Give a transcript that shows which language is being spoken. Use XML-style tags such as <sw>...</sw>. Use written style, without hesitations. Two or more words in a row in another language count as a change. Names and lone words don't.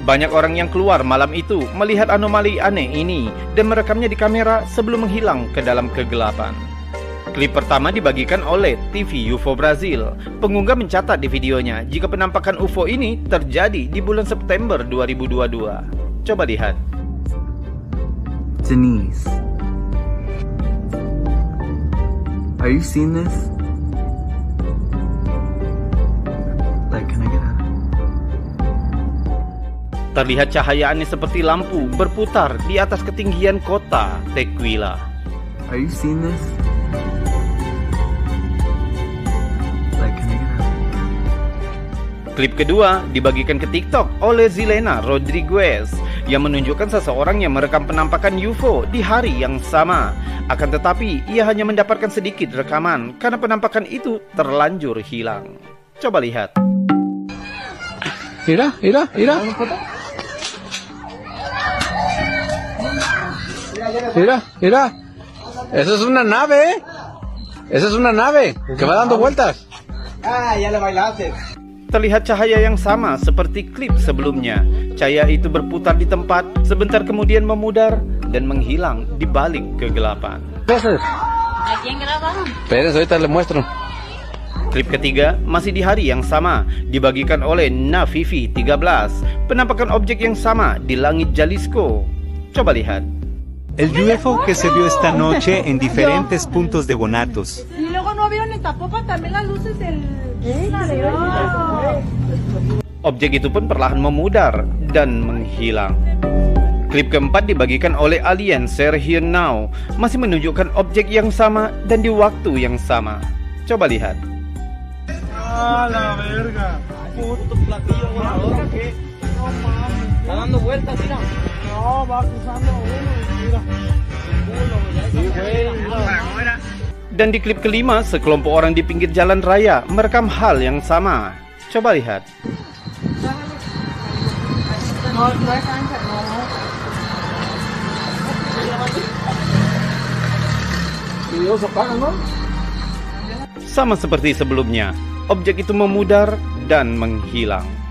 <id>Banyak orang yang keluar malam itu melihat anomali aneh ini dan merekamnya di kamera sebelum menghilang ke dalam kegelapan. Klip pertama dibagikan oleh TV UFO Brazil. Pengunggah mencatat di videonya jika penampakan UFO ini terjadi di bulan September 2022. Coba lihat.</id> <en>Denise, are you seeing this? Like, can I get out?</en> <id>Terlihat cahaya aneh seperti lampu berputar di atas ketinggian kota Tequila.</id> <en>Are you seeing this? Like, can I get out?</en> <id>Klip kedua dibagikan ke TikTok oleh Zilena Rodriguez yang menunjukkan seseorang yang merekam penampakan UFO di hari yang sama. Akan tetapi, ia hanya mendapatkan sedikit rekaman karena penampakan itu terlanjur hilang. Coba lihat.</id> <es>Mira. Mira. Eso es una nave, Esa es una nave que va dando vueltas. Ah, ya le bailaste.</es> <id>Terlihat cahaya yang sama seperti klip sebelumnya. Cahaya itu berputar di tempat, sebentar kemudian memudar dan menghilang di balik kegelapan.</id> <es>¿A quién grabaron? Espérense, ahorita le muestro.</es> <id>Klip ketiga masih di hari yang sama, dibagikan oleh Navivi 13. Penampakan objek yang sama di langit Jalisco. Coba lihat.</id> <es>El UFO que se vio esta noche en diferentes puntos de Guanatos. Y luego no vieron en Zapopan también las luces del...</es> <id>Objek itu pun perlahan memudar dan menghilang. Klip keempat dibagikan oleh alien Sergio Now, masih menunjukkan objek yang sama dan di waktu yang sama. Coba lihat.</id> <es>¡Ah, la verga! Puto platillo volador que no mames. Está dando vueltas, mira. No, va cruzando uno, mira.</es> <id>Dan di klip kelima, sekelompok orang di pinggir jalan raya merekam hal yang sama. Coba lihat. Sama seperti sebelumnya, objek itu memudar dan menghilang.</id>